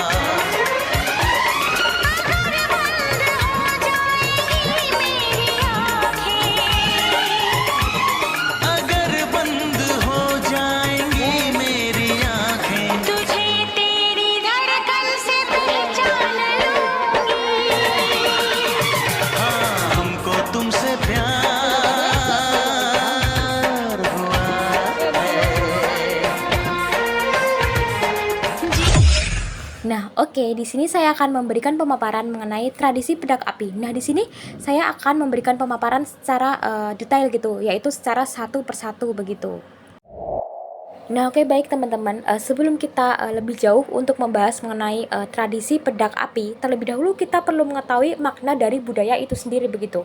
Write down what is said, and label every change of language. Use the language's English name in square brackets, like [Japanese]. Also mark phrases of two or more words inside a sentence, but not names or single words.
[Hindi] अगर बंद हो जाएंगी मेरी आंखें तुझे तेरी धड़कन से पहचान हाँ हमको तुमसे प्यार हुआ है [Indonesian] Nah, oke, di sini saya akan memberikan pemaparan mengenai tradisi pedak api. Nah, di sini saya akan memberikan pemaparan secara detail gitu, yaitu secara satu persatu begitu. Nah, oke, baik teman-teman. Sebelum kita lebih jauh untuk membahas mengenai tradisi pedak api, terlebih dahulu kita perlu mengetahui makna dari budaya itu sendiri begitu.